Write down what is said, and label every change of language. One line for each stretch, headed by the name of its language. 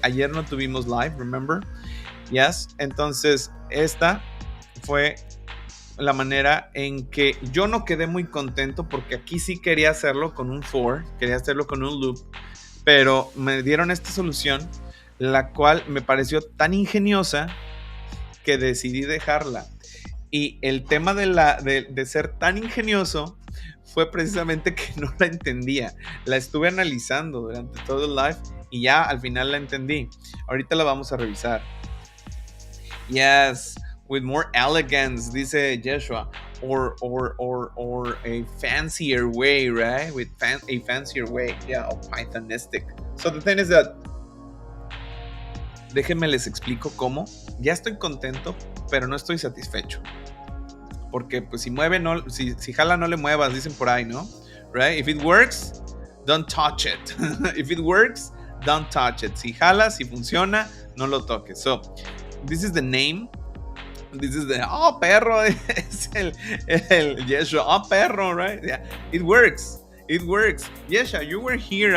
Spanish: Ayer no tuvimos live,
English: remember? Yes.
Spanish: Entonces, esta fue la manera en que yo no quedé muy contento porque aquí sí quería hacerlo con un for, quería hacerlo con un loop, pero me dieron esta solución, la cual me pareció tan ingeniosa que decidí dejarla. Y el tema de ser tan ingenioso fue precisamente que no la entendía. La estuve analizando durante todo el live y ya al final la entendí. Ahorita la vamos a revisar.
English: Yes, with more elegance, dice Joshua, or a fancier way, right? With a fancier way, yeah, of Pythonistic. So the thing is that,
Spanish: déjenme les explico cómo. Ya estoy contento, pero no estoy satisfecho. Porque pues si mueve, no, si jala no le muevas, dicen por ahí, ¿no?
English: Right? If it works, don't touch it. If it works, don't touch it.
Spanish: Si jala, si funciona, no lo toques.
English: So, this is the name This is the, oh,
Spanish: perro, es el
English: Yeshua, oh, perro, right? Yeah, it works. It works. Yesha, you were here.